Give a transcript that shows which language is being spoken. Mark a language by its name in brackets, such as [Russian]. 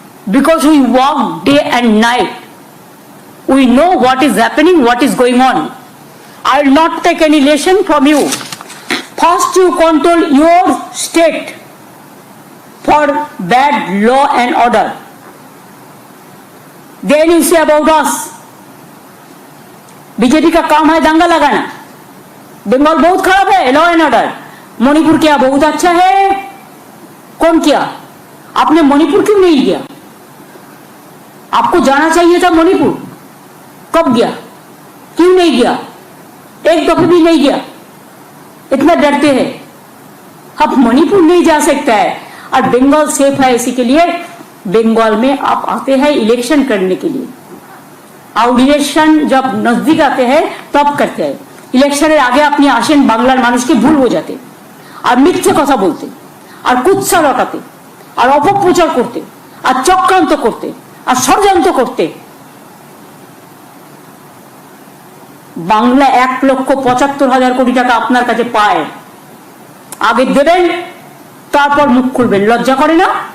[English] Because we walk day and night, we know what is happening, what is going on. I will not take any lesson from you. First you control your state for bad law and order. Then you say about us. [Hindi] BJP का काम है दंगा लगाना। बंगाल बहुत खराब है, law and order. Manipur क्या बहुत अच्छा है? कौन किया? आपने मणिपुर क्यों नहीं किया? आपको जाना चाहिए था मणिपुर। कब गया? क्यों नहीं गया? एक दफे भी नहीं गया। इतना डरते हैं। अब मणिपुर नहीं जा सकता है और बंगाल सेफ है, इसी के लिए बंगाल में आप आते हैं इलेक्शन करने के लिए। और इलेक्शन जब नजदीक आते हैं तब करते हैं। [Bangla] इलेक्शনের আগে আপনি আসেন, বাংলার মানুষকে ভুল বোঝাতে আর মিথ্যে কথা বলতে আর কুৎসা রটাতে আর অপপ্রচার করতে আর চক্রান্ত করতে আর ষড়যন্ত্র করতে। বাংলা 1,75,000 কোটি টাকা আপনার কাছে পায়, আগে দেবেন তারপর মুখ খুলবেন। লজ্জা করে না?